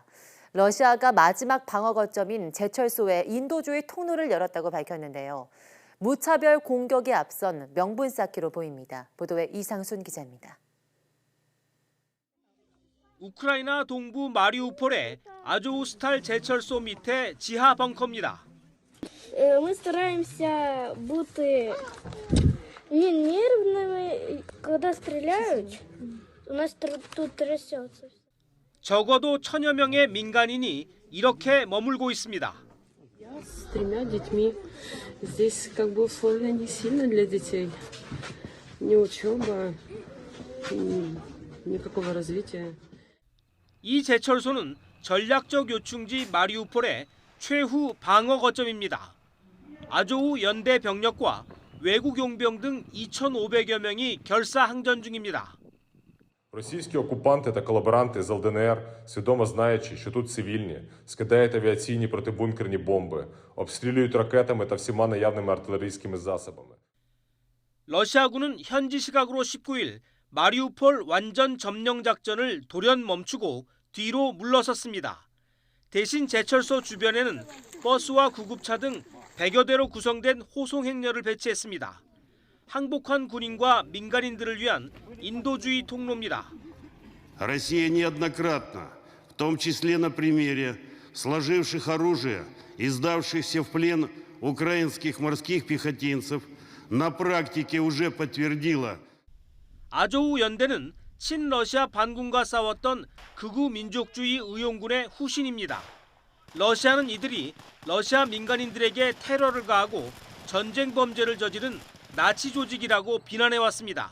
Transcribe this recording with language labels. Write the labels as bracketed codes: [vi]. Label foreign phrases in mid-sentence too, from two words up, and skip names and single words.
[ko] 러시아가 마지막 방어 거점인 제철소에 인도주의 통로를 열었다고 밝혔는데요. 무차별 공격에 앞선 명분 쌓기로 보입니다. 보도에 이상순 기자입니다. 우크라이나 동부 마리우폴의 아조우스탈 제철소 밑에 지하 벙커입니다. [ru] Мы стараемся быть не нервными, когда стреляют. У нас тут трясется. [ko] 적어도 1000여 명의 민간인이 이렇게 머물고 있습니다. [ru] С 3 детьми. Здесь как бы условия не сильно для детей. Ни учеба, никакого развития. [ko] 이 제철소는 전략적 요충지 마리우폴의 최후 방어 거점입니다. 아조우 연대 병력과 외국 용병 등 2,500여 명이 결사항전 중입니다. [uk] Російські окупанти та колаборанти з ЛДНР, свідомо знаючи, що тут цивільні, скидають авіаційні протибункерні бомби, обстрілюють ракетами та всіма наявними артилерійськими засобами. [ko] 러시아군은 현지 시각으로 19일 마리우폴 완전 점령 작전을 돌연 멈추고 뒤로 물러섰습니다. 대신 제철소 주변에는 버스와 구급차 등 100여 대로 구성된 호송 행렬을 배치했습니다. 항복한 군인과 민간인들을 위한 인도주의 통로입니다. [ru] Россия неоднократно в том числе на примере сложивших оружие и сдавшихся в плен украинских морских пехотинцев, на практике уже подтвердила. [ko] 아조우 연대는 친러시아 반군과 싸웠던 극우 민족주의 의용군의 후신입니다. 러시아는 이들이 러시아 민간인들에게 테러를 가하고 전쟁 범죄를 저지른 나치 조직이라고 비난해왔습니다.